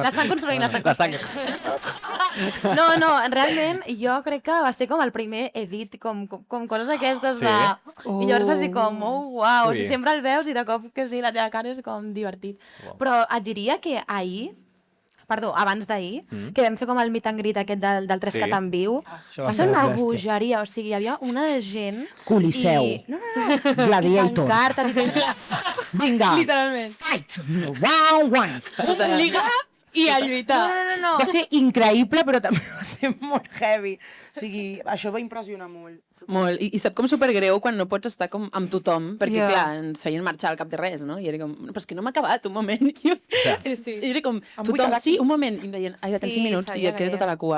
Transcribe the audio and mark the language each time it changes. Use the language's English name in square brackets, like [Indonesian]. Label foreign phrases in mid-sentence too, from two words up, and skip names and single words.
[Catalan] L'estan construint, No, realment jo crec que va ser com el primer edit, com coses aquestes de... I llavors va ser com, uau, Ui. sempre el veus i de cop que sí, la teva cara és com divertit. Però et diria que ahir, abans d'ahir, que vam fer com el [English] meet and greet [Catalan] aquest del 3CAT en viu, va ser una bogeria, o sigui, hi havia una de gent... Coliseu. No. Gladiator. Pancartes i tot. Vinga. Literalment. [English] Fight. Round one. [Catalan] Liga i a lluitar. No. Va ser increïble, però també va ser molt heavy. O sigui, això va impressionar molt. Molt. I sap com supergreu quan no pots estar com amb tothom, perquè, Ja. clar, ens feien marxar al cap de res, no? I era com, però és que no m'ha acabat, un moment. I era com, tothom, sí, un moment. I em deien, ai, de tants 5 minuts, i et queda tota la cua.